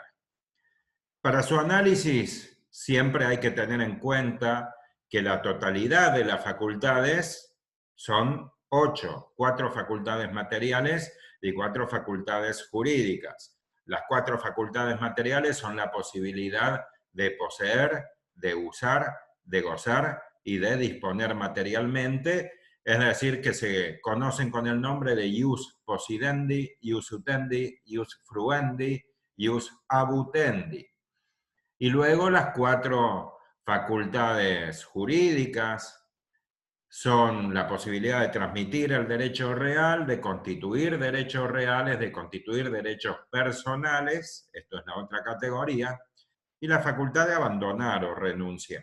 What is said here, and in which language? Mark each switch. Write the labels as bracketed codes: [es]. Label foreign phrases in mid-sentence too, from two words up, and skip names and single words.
[es] Para su análisis, siempre hay que tener en cuenta que la totalidad de las facultades son 8, 4 facultades materiales y 4 facultades jurídicas. Las 4 facultades materiales son la posibilidad de poseer, de usar, de gozar y de disponer materialmente, es decir, que se conocen con el nombre de [la] ius possidendi, ius utendi, ius fruendi, ius abutendi. [es] Y luego las 4 facultades jurídicas son la posibilidad de transmitir el derecho real, de constituir derechos reales, de constituir derechos personales, esto es la otra categoría, y la facultad de abandonar o renunciar.